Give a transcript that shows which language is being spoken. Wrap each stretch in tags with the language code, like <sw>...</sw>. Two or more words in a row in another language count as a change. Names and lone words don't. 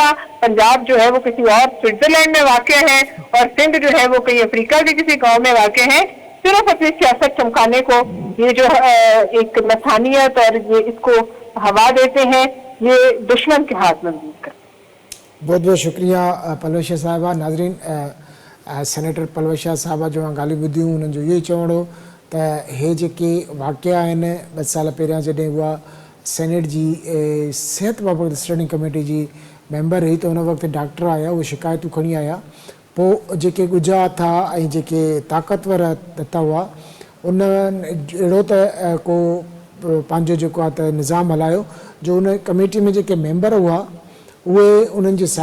<ur>پنجاب جو ہے وہ کسی اور سوئٹزرلینڈ میں واقع ہے, اور سندھ جو ہے وہ کہیں افریقہ کے کسی گاؤں میں واقع ہے. صرف اپنی سیاست چمکانے کو یہ جو ایک لسانیت اور یہ اس کو ہوا دیتے ہیں, یہ دشمن کے ہاتھ میں محفوظ کرتے ہیں. بہت بہت شکریہ پلوشا صاحبہ.</ur> <sd>ناظرین, سینیٹر پلوشا صاحبہ جو ॻाल्हियूं ॿुधियूं उन्हनि जो इहो ई चवणो त हे जेके वाक़िया आहिनि 2 साल पहिरियां जॾहिं उहा सेनेट जी सिहत बाबति</sd> <en>standing committee</en> <sd>जी मेंबर हुई, त उन वक़्तु डॉक्टर आया, उहे शिकायतूं खणी आया. पोइ जेके ॻुझा हथा ऐं जेके ताक़तवर हथ हुआ उन्हनि अहिड़ो त को पंहिंजो जेको आहे त निज़ाम हलायो जो उन कमेटी में जेके मेंबर हुआ उहे उन्हनि जी</sd>